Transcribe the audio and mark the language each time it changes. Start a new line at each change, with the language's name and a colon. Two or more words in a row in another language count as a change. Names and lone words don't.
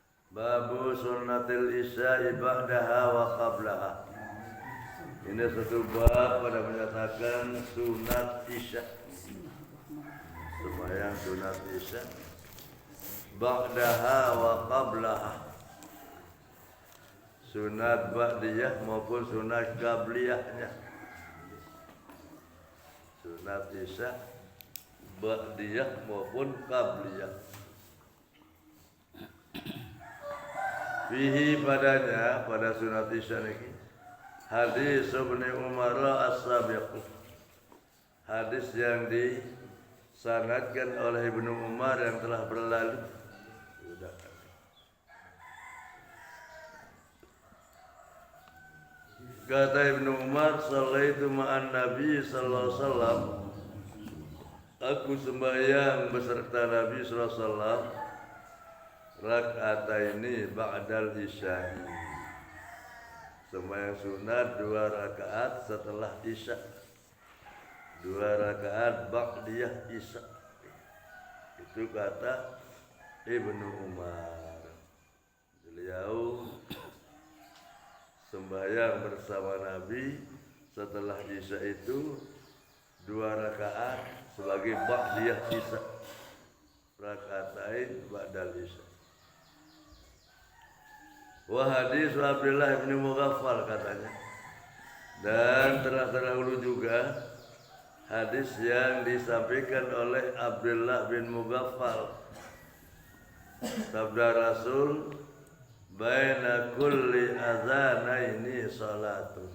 Arabic: باب سنة العشاء بعدها وقبلها.
Indonesian: Ini satu bab pada menyatakan sunat isya. Sembahyang sunat isya
Arabic: بعدها وقبلها.
Indonesian: Sunat ba'diyah maupun sunat qabliyahnya. Sunat isya ba'diyah maupun qabliyah. Fihi padanya, pada sunat isya ini, hadis Ibnu Umar as-sabiq, hadis yang disanadkan oleh Ibnu Umar yang telah berlalu. Kata Ibnu Umar,
Arabic: صليت مع النبي صلى الله عليه وسلم,
Indonesian: aku sembahyang beserta Nabi
Arabic: صلى الله عليه وسلم ركعتين بعد العشاء,
Indonesian: sembahyang sunat 2 rakaat setelah isya, 2 rakaat ba'diyah isya. Itu kata Ibnu Umar. Beliau sembahyang bersama Nabi setelah isya itu 2 rakaat sebagai ba'diyah isya,
Arabic: ركعتين بعد العشاء.
Indonesian: Wa hadis Abdullah bin Mughaffal katanya. Dan telah terdahulu juga hadis yang disampaikan oleh Abdullah bin Mughaffal. Sabda Rasul,
Arabic: بين كل أذانين صلاة.